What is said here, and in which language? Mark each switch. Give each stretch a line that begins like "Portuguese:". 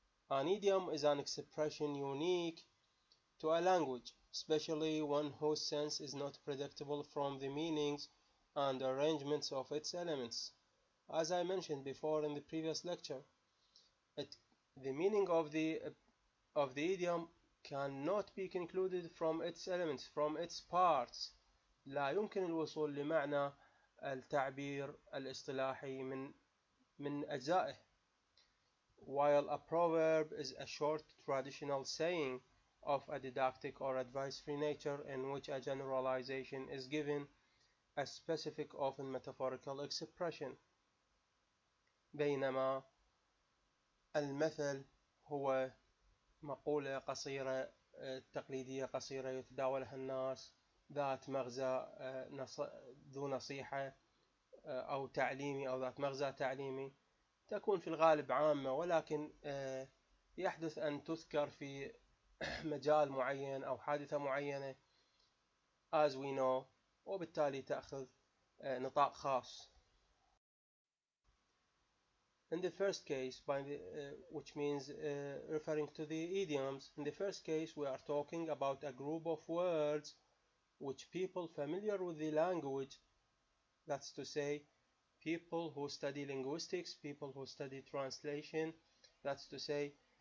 English: An idiom is an expression unique to a language, especially one whose sense is not predictable from the meanings and arrangements of its elements. As I mentioned before in the previous lecture, the meaning of the idiom cannot be concluded from its elements, from its parts.
Arabic: لا يمكن الوصول لمعنى التعبير الاصطلاحي من أجزائه.
English: While a proverb is a short traditional saying of a didactic or advice-free nature in which a generalization is given, a specific, often metaphorical expression.
Arabic: بينما المثل هو مقولة قصيرة تقليدية قصيرة يتداولها الناس ذات مغزى ذو نصيحة أو تعليمي أو ذات مغزى تعليمي، تكون في الغالب عامة، ولكن يحدث أن تذكر في مجال معين أو حادثة معينة
English: as we know،
Arabic: وبالتالي تأخذ نطاق خاص.
English: In the first case, which means referring to the idioms, in the first case we are talking about a group of words which people familiar with the language, that's to say, people who study linguistics, people who study translation, that's to say,